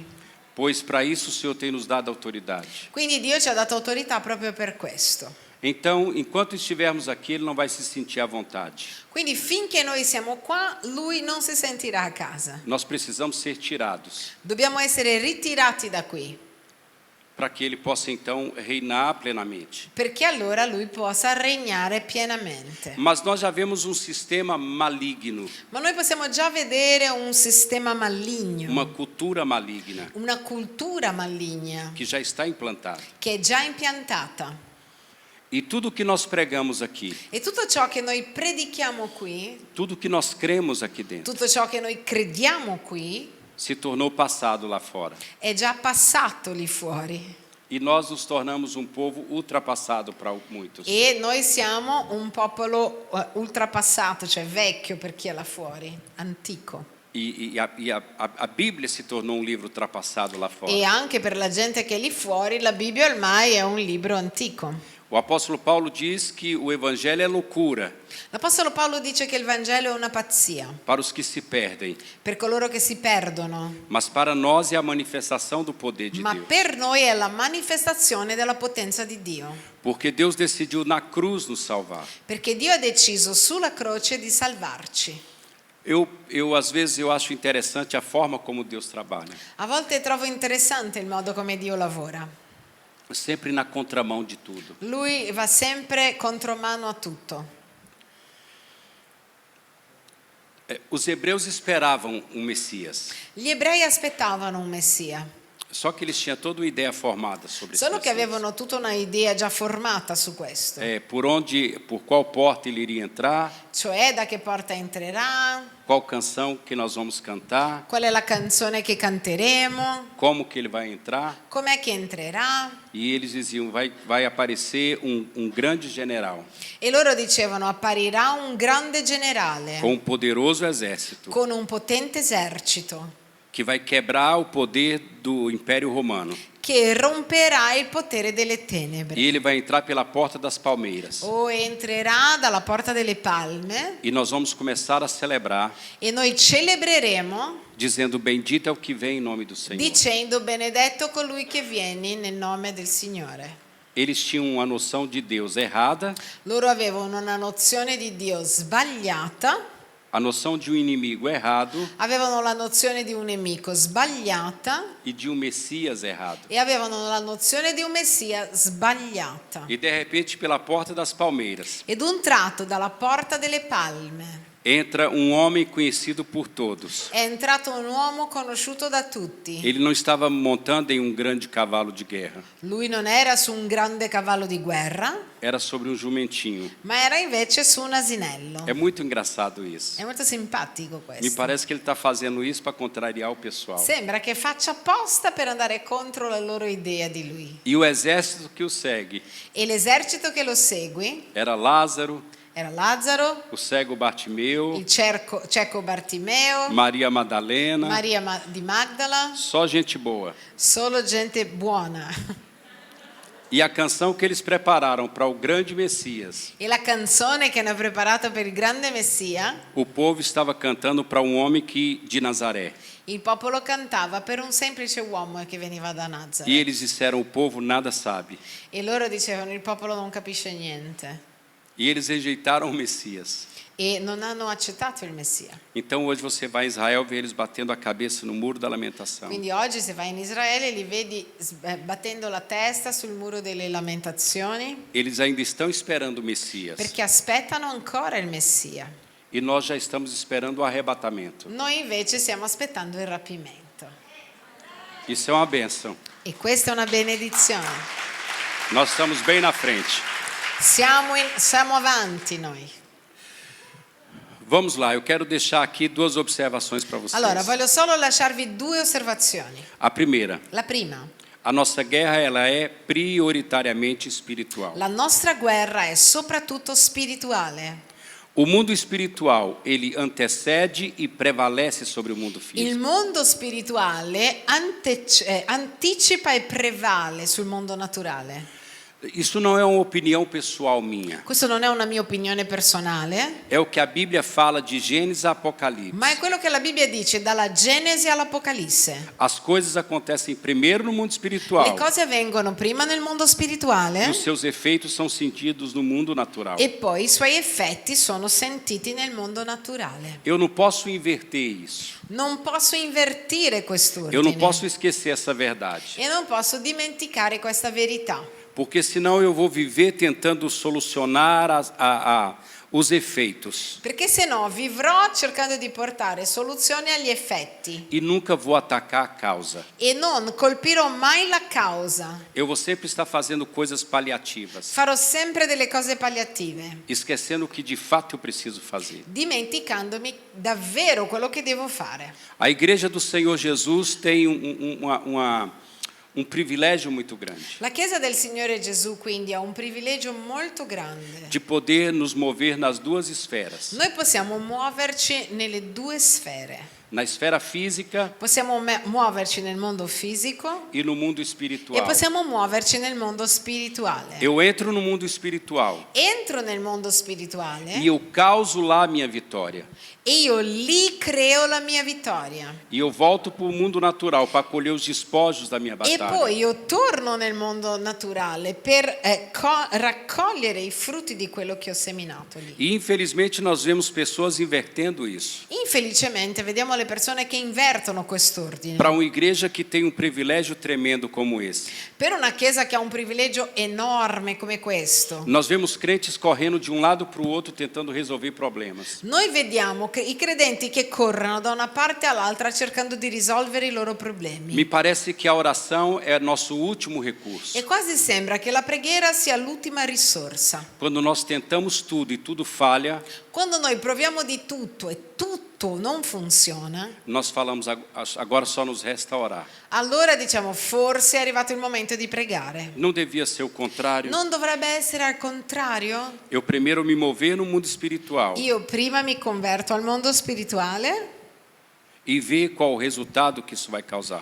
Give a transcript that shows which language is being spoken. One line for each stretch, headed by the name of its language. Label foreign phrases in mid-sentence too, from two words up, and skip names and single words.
Portuguese: Pois para isso o Senhor tem nos dado autoridade.
Italian: Quindi Dio ci ha dato autorità proprio per questo.
Portuguese: Então, enquanto estivermos aqui, ele não vai se sentir à vontade.
Italian: Quindi finché noi siamo qua, lui non si sentirà a casa.
Portuguese: Nós precisamos ser tirados
Italian: Dobbiamo essere ritirati da qui,
Portuguese: para que ele possa então reinar plenamente.
Italian: perché allora lui possa regnare pienamente.
Portuguese: Mas nós já vemos um sistema maligno,
Italian: Ma noi possiamo già vedere un sistema maligno,
Portuguese: uma cultura maligna
Italian: una cultura maligna
Portuguese: que já está implantada.
Italian: che è già impiantata.
Portuguese: E tudo que nós pregamos aqui,
Italian: E tutto ciò che noi predichiamo qui,
Portuguese: tudo que nós cremos aqui dentro,
Italian: tutto ciò che noi crediamo qui,
Portuguese: se tornou passado lá fora.
Italian: è già passato lì fuori.
Portuguese: E nós nos tornamos um povo ultrapassado para muitos.
Italian: E noi siamo un popolo ultrapassato, cioè vecchio per chi è là fuori, antico.
Portuguese: A Bíblia se tornou um livro ultrapassado lá fora.
Italian: E anche per la gente che è lì fuori, la Bibbia ormai è un libro antico.
Portuguese: O apóstolo Paulo diz que o evangelho é loucura
Italian: L'Apostolo Paolo dice che il Vangelo è una pazzia
Portuguese: para os que se perdem,
Italian: per coloro che si perdono,
Portuguese: mas para nós é a manifestação do poder de
Italian: ma
Portuguese: Deus.
Italian: per noi è la manifestazione della potenza di Dio.
Portuguese: Porque Deus decidiu na cruz nos salvar.
Italian: Perché Dio ha deciso sulla croce di salvarci.
Portuguese: Às vezes eu acho interessante a forma como Deus trabalha.
Italian: A volte trovo interessante il modo come Dio lavora.
Portuguese: Sempre na contramão de tudo.
Italian: Lui va sempre contromano a tutto.
Portuguese: Os hebreus esperavam um Messias.
Italian: Gli ebrei aspettavano un Messia,
Portuguese: Só que eles tinham toda uma ideia formada sobre esse
Italian: solo che
Portuguese: Messias.
Italian: avevano tutta una idea già formata su questo.
Portuguese: Por qual porta ele iria entrar,
Italian: Cioè da che porta entrerà,
Portuguese: qual canção que nós vamos cantar,
Italian: qual è la canzone che canteremo,
Portuguese: como que ele vai entrar.
Italian: com'è che entrerà.
Portuguese: E eles diziam, vai aparecer um grande general
Italian: E loro dicevano apparirà un grande generale
Portuguese: com um poderoso exército
Italian: con un potente esercito
Portuguese: que vai quebrar o poder do Império Romano.
Italian: che romperà il potere delle tenebre.
Portuguese: E ele vai entrar pela porta das palmeiras.
Italian: O entrerà dalla porta delle palme
Portuguese: E nós vamos começar a celebrar
Italian: e noi celebreremo
Portuguese: dizendo, bendito é o que vem em nome do Senhor.
Italian: dicendo benedetto colui che viene nel nome del Signore.
Portuguese: Eles tinham uma noção de Deus errada,
Italian: Loro avevano una nozione di Dio sbagliata,
Portuguese: a noção de um inimigo errado
Italian: avevano la nozione di un nemico sbagliata
Portuguese: e de um Messias errado.
Italian: e avevano la nozione di un Messia sbagliata.
Portuguese: E de repente, pela porta das palmeiras,
Italian: Ed un tratto dalla porta delle palme
Portuguese: entra um homem conhecido por todos.
Italian: è entrato un uomo conosciuto da tutti.
Portuguese: Ele não estava montando em um grande cavalo de guerra,
Italian: Lui non era su un grande cavallo di guerra,
Portuguese: era sobre um jumentinho.
Italian: ma era invece su un asinello.
Portuguese: É muito engraçado isso.
Italian: È molto simpatico
Portuguese: Me
Italian: questo.
Portuguese: parece que ele está fazendo isso para contrariar o pessoal.
Italian: Sembra che faccia apposta per andare contro la loro idea di lui.
Portuguese: E o exército que o segue
Italian: E l'esercito che lo segue
Portuguese: era Lázaro,
Italian: era Lazzaro,
Portuguese: o cego Bartimeu,
Italian: il cieco Bartimeo,
Portuguese: Maria Madalena,
Italian: Maria di Magdala,
Portuguese: só gente boa.
Italian: solo gente buona.
Portuguese: E a canção que eles prepararam para o grande Messias,
Italian: E la canzone che hanno preparato per il grande Messia,
Portuguese: o povo estava cantando para um homem de Nazaré.
Italian: il popolo cantava per un semplice uomo che veniva da Nazareth.
Portuguese: E eles disseram, o povo nada sabe.
Italian: E loro dicevano il popolo non capisce niente.
Portuguese: E eles rejeitaram o Messias.
Italian: E non hanno accettato il Messia.
Portuguese: Então hoje você vai a Israel ver eles batendo a cabeça no muro da lamentação.
Italian: Quindi oggi se vai in Israele li vedi battendo la testa sul muro delle lamentazioni
Portuguese: Eles ainda estão esperando o Messias.
Italian: perché aspettano ancora il Messia.
Portuguese: E nós já estamos esperando o arrebatamento.
Italian: Noi invece stiamo aspettando il rapimento.
Portuguese: Isso é uma bênção.
Italian: E questa è una benedizione.
Portuguese: Nós estamos bem na frente.
Italian: Siamo avanti noi.
Portuguese: Vamos lá, eu quero deixar aqui duas observações para vocês.
Italian: Allora, voglio solo lasciarvi due osservazioni.
Portuguese: A primeira,
Italian: La prima,
Portuguese: a nossa guerra ela é prioritariamente espiritual.
Italian: la nostra guerra è soprattutto spirituale.
Portuguese: O mundo espiritual, ele antecede e prevalece sobre o mundo
Italian: Il
Portuguese: físico.
Italian: mondo spirituale anticipa e prevale sul mondo naturale.
Portuguese: Isso não é uma opinião pessoal minha.
Italian: Questo non è una mia opinione personale,
Portuguese: É o que a Bíblia fala de Gênesis a Apocalipse.
Italian: ma è quello che la Bibbia dice dalla Genesi all'Apocalisse.
Portuguese: As coisas acontecem primeiro no mundo
Italian: Le
Portuguese: espiritual.
Italian: cose avvengono prima nel mondo
Portuguese: E
Italian: spirituale
Portuguese: os seus efeitos são sentidos no mundo natural.
Italian: e poi i suoi effetti sono sentiti nel mondo naturale.
Portuguese: Eu não posso inverter isso.
Italian: Non posso invertire
Portuguese: Eu não
Italian: quest'ordine
Portuguese: posso esquecer essa verdade.
Italian: e non posso dimenticare questa verità.
Portuguese: Porque senão eu vou viver tentando solucionar os efeitos.
Italian: Perché se no vivrò cercando di portare soluzioni agli effetti
Portuguese: E nunca vou atacar a causa.
Italian: e non colpirò mai la causa.
Portuguese: Eu vou sempre estar fazendo coisas paliativas,
Italian: Farò sempre delle cose palliative,
Portuguese: esquecendo o que de fato eu preciso fazer.
Italian: dimenticandomi davvero quello che devo fare.
Portuguese: A igreja do Senhor Jesus tem um privilégio muito grande
Italian: La Chiesa del Signore Gesù quindi ha un privilegio molto grande.
Portuguese: de poder nos mover nas duas esferas.
Italian: Noi possiamo muoverci nelle due sfere.
Portuguese: Na esfera física
Italian: Possiamo muoverci nel mondo fisico
Portuguese: e no mundo
Italian: e
Portuguese: espiritual.
Italian: possiamo muoverci nel mondo spirituale.
Portuguese: Eu entro no mundo espiritual
Italian: Entro nel mondo spirituale
Portuguese: e eu causo lá a minha vitória.
Italian: e io lì creo la mia vittoria.
Portuguese: E eu volto para o mundo natural para colher os despojos da minha
Italian: E
Portuguese: batalha.
Italian: poi io torno nel mondo naturale per raccogliere i frutti di quello che ho seminato lì.
Portuguese: E infelizmente nós vemos pessoas invertendo isso.
Italian: Infelicemente vediamo le persone che invertono quest'ordine.
Portuguese: Para uma igreja que tem um privilégio tremendo como esse.
Italian: Per una chiesa che ha un privilegio enorme come questo,
Portuguese: Nós vemos crentes correndo de um lado para o outro tentando resolver problemas.
Italian: noi vediamo che i credenti che corrono da una parte all'altra cercando di risolvere i loro problemi.
Portuguese: Me parece que a oração é nosso último recurso.
Italian: E quasi sembra che la preghiera sia l'ultima risorsa.
Portuguese: Quando nós tentamos tudo e tudo falha,
Italian: Quando noi proviamo di tutto e tutto non funziona,
Portuguese: nós falamos agora só nos resta orar.
Italian: allora diciamo forse è arrivato il momento di pregare.
Portuguese: Não devia ser o contrário?
Italian: Non dovrebbe essere al contrario?
Portuguese: Eu primeiro me mover no mundo espiritual
Italian: Io prima mi converto al mondo spirituale
Portuguese: e ver qual o resultado que isso vai causar.